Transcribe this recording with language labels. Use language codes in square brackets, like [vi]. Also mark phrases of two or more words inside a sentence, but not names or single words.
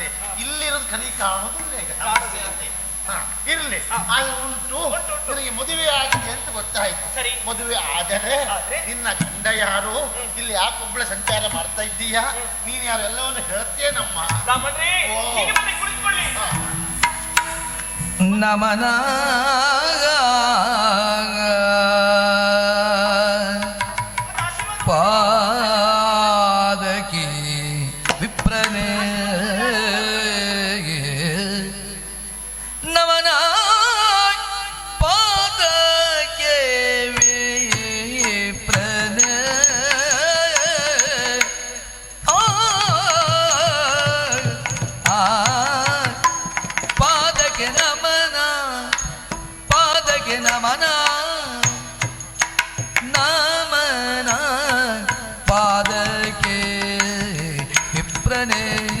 [kn] ಇಲ್ಲಿರೋದು ಕಲಿ ಕಾಣುದಿಲ್ಲ ಈಗ. ಕಾಣುದಿಲ್ಲ. ಇರ್ಲಿ. ಹಾ. ಉಂಟು. ಉಂಟು. ನಿನಗೆ ಮದುವೆ ಆಗಿದೆ ಅಂತ ಗೊತ್ತಾಯ್ತು. ಸರಿ. ಮದುವೆ ಆದರೆ ಆದ್ರೆ? ನಿನ್ನ ಗಂಡ ಯಾರು? ಇಲ್ಲಿ ಯಾಕೊಬ್ಬಳೆ ಸಂಚಾರ ಮಾಡ್ತಾ ಇದ್ದೀಯಾ? ನೀನ್ ಯಾರು ಎಲ್ಲವನ್ನು ಹೇಳ್ತೇನಮ್ಮ. ಬ್ರಾಹ್ಮಣರೇ, ಓ. ಹೀಗೆ ಬನ್ನಿ, ಕುಳಿತುಕೊಳ್ಳಿ. ನಮನ ಪಾದಕಿ ವಿಪ್ರನೇ ನಮನ ಪಾದಕ್ಕೆ ವಿಪ್ರನೇ ಪಾದಕ್ಕೆ ನಮನ, ಪಾದಕ್ಕೆ ನಮನ, ನಮನ ಪಾದಕ್ಕೆ ವಿಪ್ರನೇ